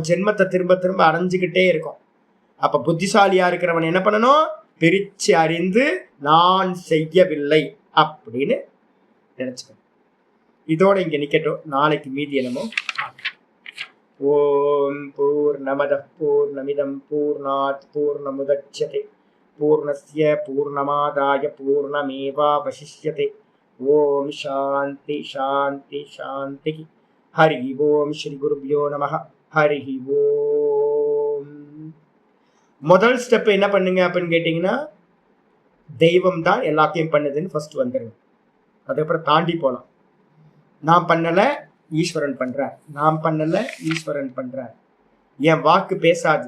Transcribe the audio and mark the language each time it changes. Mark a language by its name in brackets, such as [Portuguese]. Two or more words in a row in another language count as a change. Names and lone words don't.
[Tamil] ஜென்மத்தை திரும்ப திரும்ப அடைஞ்சுக்கிட்டே இருக்கோம். அப்ப புத்திசாலியா இருக்கிறவன் என்ன பண்ணணும், பிரிச்சு அறிந்து நான் செய்யவில்லை அப்படின்னு நினைச்சுக்கணும். இதோட இங்க நிக்கட்டும், நாளைக்கு மீதி என்னமோ. [Sanskrit] ॐ पूर्णमदः पूर्णमिदं पूर्णात् पूर्णमुदच्यते पूर्णस्य पूर्णमादाय पूर्णमेवावशिष्यते. ॐ शान्ति शान्ति शान्ति. हरि ॐ श्री गुरुभ्यो नमः. हरि ॐ. [Tamil] முதல் ஸ்டெப் என்ன பண்ணுங்க அப்படின்னு கேட்டீங்கன்னா, தெய்வம் தான் எல்லாத்தையும் பண்ணுதுன்னு ஃபர்ஸ்ட் வந்துருங்க. அதுக்கப்புறம் தாண்டி போகலாம். நான் பண்ணல, ஈஸ்வரன் பண்றார். நான் பண்ணல, ஈஸ்வரன் பண்றார். என் வாக்கு பேசாது.